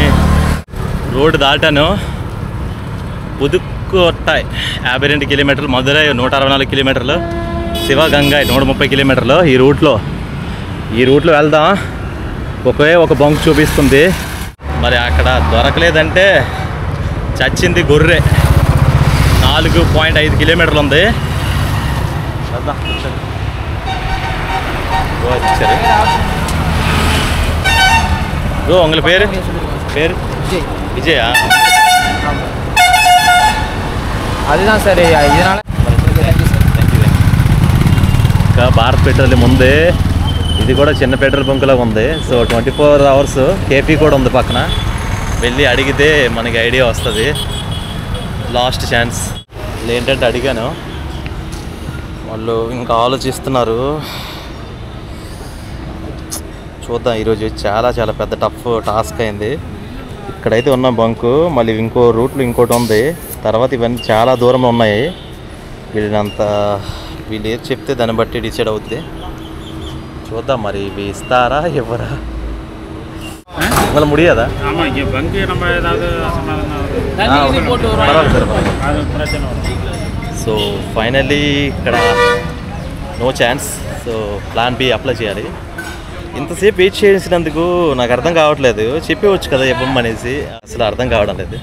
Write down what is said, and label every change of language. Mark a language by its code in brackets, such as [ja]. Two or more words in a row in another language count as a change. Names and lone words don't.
[te] రోడ్డు దాటాను, పుదుక్కోట్టాయ్ 52 కిలోమీటర్లు, మధురై 164 కిలోమీటర్లు, శివగంగాయ్ 130 కిలోమీటర్లు. ఈ రూట్లో వెళ్దాం. ఒకే ఒక బంక్ చూపిస్తుంది, మరి అక్కడ దొరకలేదంటే చచ్చింది గొర్రె. 4.5 కిలోమీటర్లు ఉంది. [ta] உங்கள் பேர் விஜயா? அதுதான் சார் இதனால் [te] ఇంకా భారత్ పెట్రోలియం ఉంది. ఇది కూడా చిన్న పెట్రోల్ బంకులా ఉంది. సో 24 hours కేపీ కూడా ఉంది పక్కన. వెళ్ళి అడిగితే మనకి ఐడియా వస్తుంది. [en] last chance. [te] ఏంటంటే అడిగాను, వాళ్ళు ఇంకా ఆలోచిస్తున్నారు. చూద్దాం. ఈరోజు చాలా చాలా పెద్ద [en] tough task [te] అయింది. ఇక్కడైతే ఉన్న బంకు, మళ్ళీ ఇంకో రూట్లో ఇంకోటి ఉంది. తర్వాత ఇవన్నీ చాలా దూరంలో ఉన్నాయి. వీళ్ళు ఏది చెప్తే దాన్ని బట్టి డిసైడ్ అవుద్ది. చూద్దాం మరి ఇవి ఇస్తారా ఎవరా. [ta] உங்களை முடியாதா? ஆமாம், இங்கே பங்கு நம்ம ஏதாவது [te] సో ఫైనల్లీ ఇక్కడ [en] no chance. [te] సో [en] plan B apply [te] చేయాలి. ఇంతసేపు వెయిట్ చేసినందుకు నాకు అర్థం కావట్లేదు. చెప్పవచ్చు కదా ఇవ్వమనేసి, అసలు అర్థం కావడం లేదు.